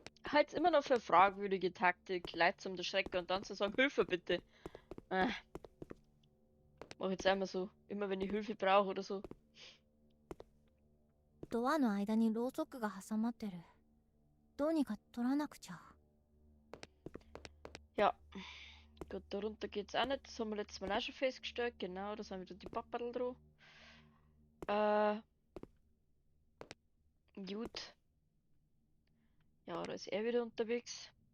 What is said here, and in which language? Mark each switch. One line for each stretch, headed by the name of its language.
German: Halt's immer noch für fragwürdige Taktik, Leute zum Schrecken und dann zu sagen, Hilfe bitte. Mach jetzt einmal so. Immer wenn ich Hilfe brauche oder so.
Japanese: ドアの間にろうそくが挟まってる。どうにか取らなくちゃ。
German: Ja. Gut, darunter geht's auch nicht. Das haben wir letztes Mal auch schon festgestellt. Genau, da sind wieder die Papperl drauf. Gut. Ja, da ist er wieder unterwegs.